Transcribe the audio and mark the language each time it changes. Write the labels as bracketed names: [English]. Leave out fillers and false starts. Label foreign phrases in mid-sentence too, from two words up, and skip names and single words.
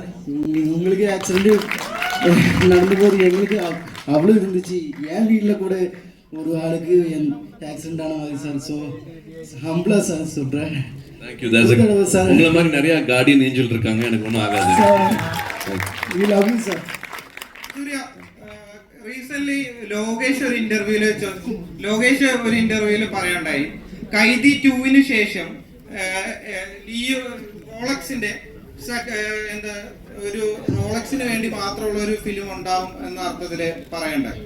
[Tamil] உங்களுக்கு ஆக்சிடென்ட்டு நடந்து போது எங்களுக்கு அவ்வளோ இருந்துச்சு. என் வீட்டில் கூட ஒரு ஆளுக்கு ஆக்சிடென்ட் ஆன மாதிரி சார். ஸோ ஹம்பிளாக சார் சொல்கிறேன். [English] Thank you sir. [Tamil] உங்களை மாதிரி நிறையா [English] guardian angel [Tamil] இருக்காங்க, எனக்கு ஒன்றும் ஆகாது. சார் சூர்யா, [Malayalam] റീസെന്റ് ലോകേഷ് ഒരു ഇന്റർവ്യൂല് പറയണ്ടായി, കൈദി 2-ന് ശേഷം ഈ റോളക്സിന്റെ എന്താ ഒരു റോളക്സിന് വേണ്ടി മാത്രമുള്ള ഒരു ഫിലിം ഉണ്ടാവും എന്ന അർത്ഥത്തിൽ പറയണ്ടായി.